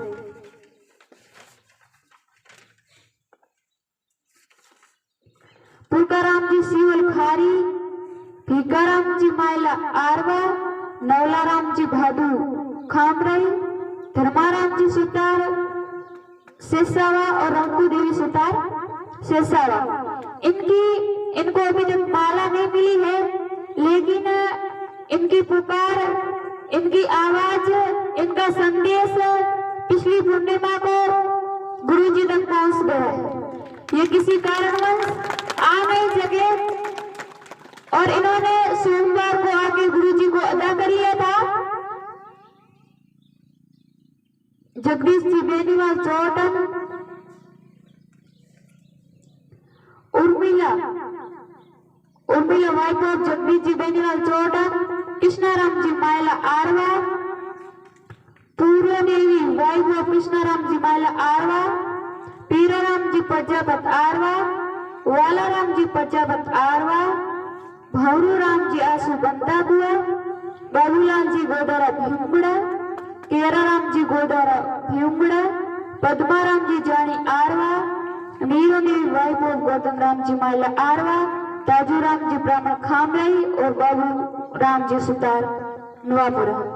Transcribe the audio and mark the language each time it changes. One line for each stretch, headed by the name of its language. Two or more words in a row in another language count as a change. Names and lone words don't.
Hindi: पुकाराम जी सिवल खारी, भीकाराम जी मायला आरवा, नवलाराम जी भादू खामरई, धर्माराम जी सुतार शेषावा और रंकू देवी सुतार शेषावा। इनको अभी तक माला नहीं मिली है, लेकिन इनकी पुकार, इनकी आवाज, इनका संदेश पिछली पूर्णिमा को गुरुजी तक पहुंच गया है। ये किसी कारणवश आ नहीं सके और इन्होंने सोमवार को आके गुरुजी को अदा कर लिया था। जगदीश जी बेनीवाल चौटन, उर्मिला
English: wife of
Hindi: जगदीश जी बेनीवाल चौटन, कृष्णाराम जी मायला आरवा, पूर्व देवी
English: wife of
Hindi: कृष्णाराम जी मायला आरवा, पीराराम जी प्रजापत आरवा, वालाराम जी प्रजापत आरवा, भौरू राम जी आसू बंदा बुआ, बाबूलाल जी गोदारा भीमगुड़ा, केराराम जी गोदारा भीमगुड़ा, पद्माराम जी जानी आरवा, नीरो देवी
English: wife of
Hindi: गौतम राम जी मायला आरवा, ताजूराम जी ब्राह्मण खामरई और बाबू राम जी सुतार नवापुरा।